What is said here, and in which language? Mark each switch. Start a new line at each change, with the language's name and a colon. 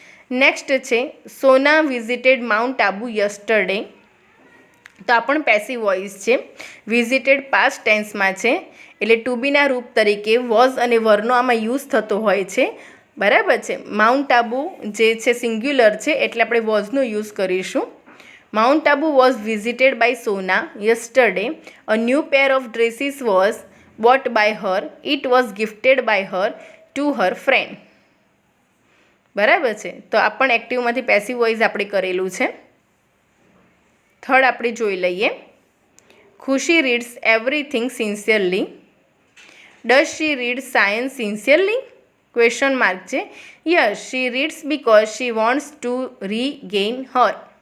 Gujarati: Next છે
English: Sona visited Mount Abu yesterday.
Gujarati: તો આ પણ પેસિવ વોઇસ છે. વિઝિટેડ પાસ્ટ ટેન્સમાં છે એટલે ટુ બીના રૂપ તરીકે વોઝ અને વરનો આમાં યુઝ થતો હોય છે. બરાબર છે. માઉન્ટ આબુ જે છે સિંગ્યુલર છે એટલે આપણે વોઝનો યુઝ કરીશું.
English: Mount Abu was visited by Sona yesterday. A new pair of dresses was bought by her. It was gifted by her to her friend.
Gujarati: બરાબર છે. તો આ પણ એક્ટિવમાંથી પેસિવ વોઇસ આપણે કરેલું છે. થર્ડ આપણે જોઈ લઈએ.
English: Khushi reads everything sincerely. Does she read science sincerely?
Gujarati: Question mark છે.
English: Yes, she reads because she wants to regain her.